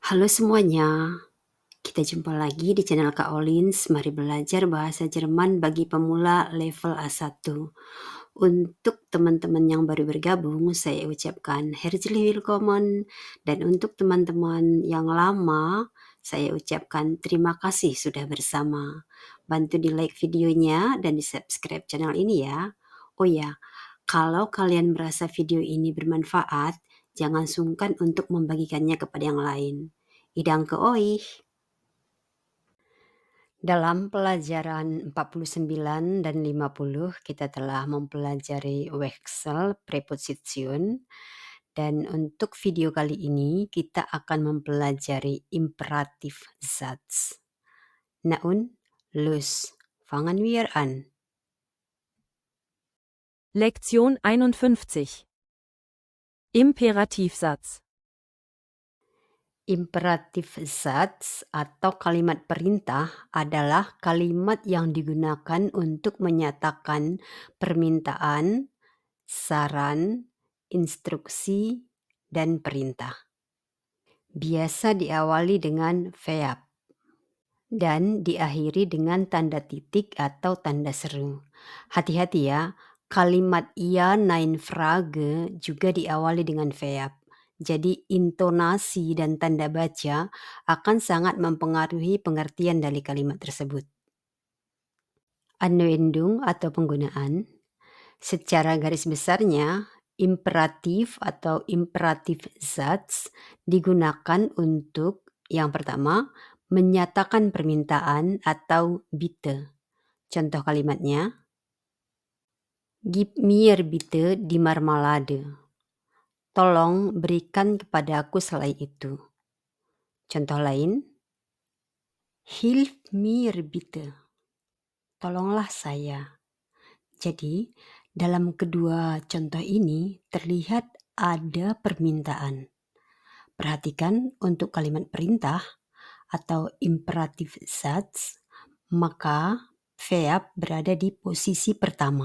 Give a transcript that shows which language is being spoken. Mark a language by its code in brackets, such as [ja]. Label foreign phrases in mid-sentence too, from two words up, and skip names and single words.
[id] Halo semuanya, kita jumpa lagi di channel Kak Olins. Mari belajar bahasa Jerman bagi pemula level A1. Untuk teman-teman yang baru bergabung, saya ucapkan [de] herzlich willkommen. [id] Dan untuk teman-teman yang lama, saya ucapkan terima kasih sudah bersama. Bantu di like videonya dan di subscribe channel ini ya. Oh ya, kalau kalian merasa video ini bermanfaat, jangan sungkan untuk membagikannya kepada yang lain. [de] Idanke euch. [id] Dalam pelajaran 49 dan 50 kita telah mempelajari [de] Wechsel Preposition [id] dan untuk video kali ini kita akan mempelajari imperatif Satz. [de] Na und, los, fangen wir an. Lektion 51 Imperativsatz [id] Imperatif Satz atau kalimat perintah adalah kalimat yang digunakan untuk menyatakan permintaan, saran, instruksi, dan perintah. Biasa diawali dengan verb dan diakhiri dengan tanda titik atau tanda seru. Hati-hati ya, kalimat [de] ja, nein, Frage [id] juga diawali dengan verb. Jadi intonasi dan tanda baca akan sangat mempengaruhi pengertian dari kalimat tersebut. Anwendung atau penggunaan. Secara garis besarnya, imperatif atau imperatif Satz digunakan untuk yang pertama, menyatakan permintaan atau bitte. Contoh kalimatnya, [de] gib mir bitte die Marmelade. [id] Tolong berikan kepadaku selai itu. Contoh lain, [de] hilf mir bitte. [id] Tolonglah saya. Jadi, dalam kedua contoh ini terlihat ada permintaan. Perhatikan untuk kalimat perintah atau imperatif Satz, maka verb berada di posisi pertama.